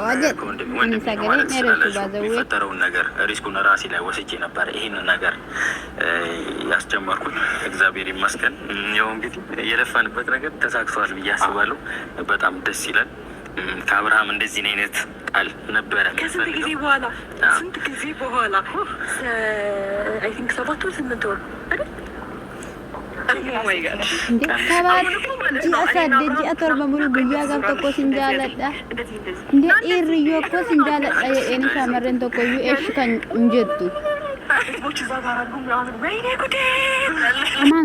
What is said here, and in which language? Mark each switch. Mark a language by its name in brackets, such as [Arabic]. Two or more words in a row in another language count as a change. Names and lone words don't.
[Amharic] የሚፈጠረውን ነገር ሪስኩን ራሴ ላይ ወስጄ ነበር ይህንን ነገር ያስጀመርኩት። እግዚአብሔር ይመስገን። ያው እንግዲህ የለፋንበት ነገር ተሳክቷል ብዬ አስባለሁ። በጣም ደስ ይላል። ከአብርሃም እንደዚህ አይነት ቃል ነበረ ከስንት ጊዜ በኋላ [English] I think [Amharic] 7 ወር 8 ወር አይደል? [Oromo] ji'a torba mulu guyyaa gam tokko sin jaaladha nde dhiirriyyoo akko sin jaaladha jedheen shamarreen tokkoyyuu eesh kan hin jettu amaan